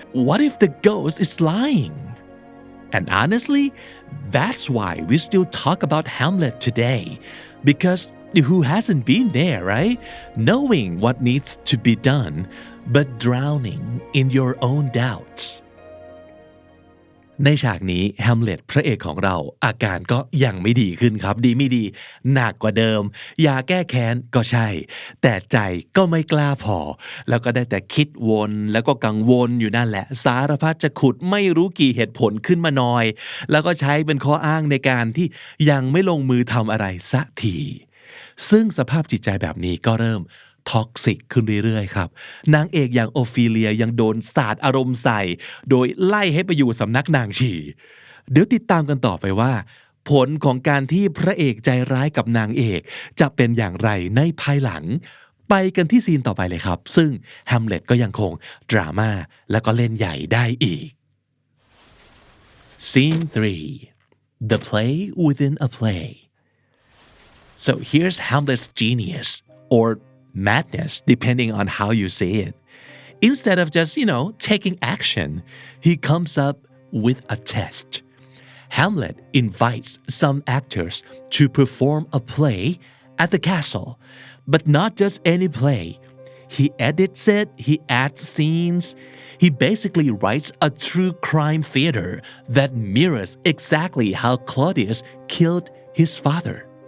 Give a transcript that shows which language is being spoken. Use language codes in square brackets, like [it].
[en] What if the ghost is lying? And honestly, that's why we still talk about Hamlet today. Because who hasn't been there, right? Knowing what needs to be done, but drowning in your own doubts. [th] ในฉากนี้แฮมเล็ตพระเอกของเราอาการก็ยังไม่ดีขึ้นครับดีไม่ดีหนักกว่าเดิมยาแก้แค้นก็ใช่แต่ใจก็ไม่กล้าพอแล้วก็ได้แต่คิดวนแล้วก็กังวลอยู่นั่นแหละสารพัดจะขุดไม่รู้กี่เหตุผลขึ้นมาหน่อยแล้วก็ใช้เป็นข้ออ้างในการที่ยังไม่ลงมือทำอะไรสักที ซึ่งสภาพจิตใจแบบนี้ก็เริ่มท็อกซิกขึ้นเรื่อยๆครับนางเอกอย่างโอฟิเลียยังโดนสาดอารมณ์ใส่โดยไล่ให้ไปอยู่สำนักนางฉี่ เดี๋ยวติดตามกันต่อไปว่าผลของการที่พระเอกใจร้ายกับนางเอกจะเป็นอย่างไรในภายหลังไปกันที่ซีนต่อไปเลยครับซึ่งแฮมเล็ตก็ยังคงดราม่าแล้วก็เล่นใหญ่ได้อีก [en] Scene 3 The play within a play So here's Hamlet's genius or madness depending on how you say it. Instead of just, taking action, he comes up with a test. Hamlet invites some actors to perform a play at the castle, but not just any play. He edits it, he adds scenes. He basically writes a true crime theater that mirrors exactly how Claudius killed his father.